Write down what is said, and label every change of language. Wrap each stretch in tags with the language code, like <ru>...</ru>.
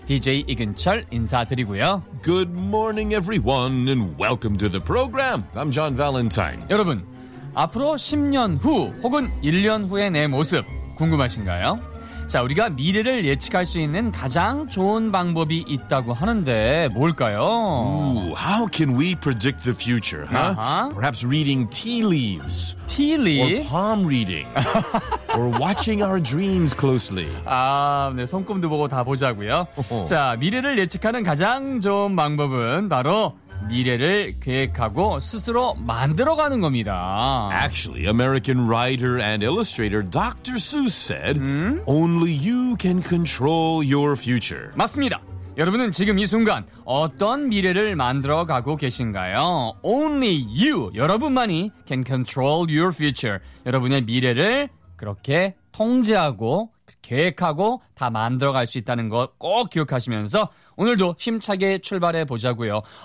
<ko>DJ 이근철 인사드리고요.</ko> <en>Good morning, everyone, and welcome to the program. I'm John Valentine.</en> <ko>여러분, 앞으로 10년 후 혹은 1년 후의 내 모습 궁금하신가요? 자, 우리가 미래를 예측할 수 있는 가장 좋은 방법이 있다고 하는데 뭘까요?</ko> <en>Ooh, how can we predict the future, huh? Uh-huh. Perhaps reading tea leaves. Tea leaves? Or palm reading. or watching our dreams closely.</en> <ko>아, 네, 손금도 보고 다 보자고요. Uh-huh. 자, 미래를 예측하는 가장 좋은 방법은 바로 미래를 계획하고 스스로 만들어가는 겁니다.</ko> <en>Actually, American writer and illustrator Dr. Seuss said, Only you can control your future.</en> <ko>맞습니다. 여러분은 지금 이 순간 어떤 미래를 만들어가고 계신가요?</ko> <en>Only you,</en> <ko>여러분만이</ko> <en>can control your future.</en> <ko>여러분의 미래를 그렇게 통제하고 계획하고 다 만들어갈 수 있다는 거 꼭 기억하시면서 오늘도 힘차게 출발해 보자고요.</ko>